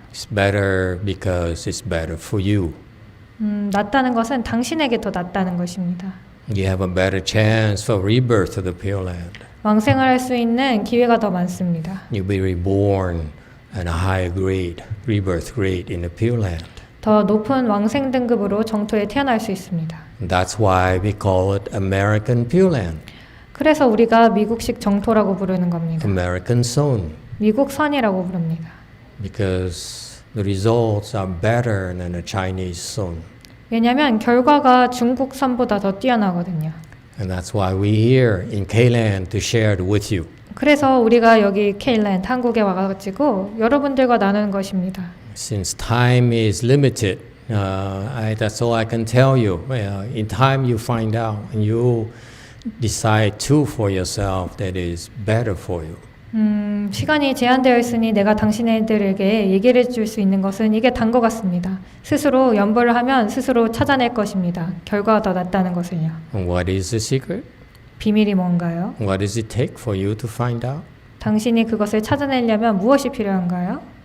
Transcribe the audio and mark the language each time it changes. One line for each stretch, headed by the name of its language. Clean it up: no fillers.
English: It's better because it's better for you.
Korean: 낫다는 것은 당신에게 더 낫다는 것입니다.
English: You have a better chance for rebirth of the Pure Land.
Korean: 왕생을 할 수 있는 기회가 더 많습니다.
English: You'll be reborn at a higher grade, rebirth grade in the Pure Land.
Korean: 더 높은 왕생 등급으로 정토에 태어날 수 있습니다.
English: That's why we call it American Pure Land,
Korean: 그래서 우리가 미국식 정토라고 부르는 겁니다.
English: American Zone,
Korean: 미국 선이라고 부릅니다.
English: because the results are better than the Chinese zone.
Korean: 왜냐하면 결과가 중국 선보다 더 뛰어나거든요.
English: And that's why we're here in K-Land to share it with you.
Korean: 그래서 우리가 여기 K-랜드 한국에 와가지고 여러분들과 나누는 것입니다.
English: Since time is limited, that's all I can tell you. In time you find out and you decide to for yourself that is better for you.
Korean: 시간이 제한되어 있으니 내가 당신들에게 얘기를 해줄 수 있는 것은 이게 단 것 같습니다. 스스로 연보를 하면 스스로 찾아낼 것입니다. 결과가 더 낫다는 것을요.
English: And what is the secret?
Korean: 비밀이 뭔가요?
English: What does it take for you to find out?
Korean: 당신이 그것을 찾아내려면 무엇이 필요한가요?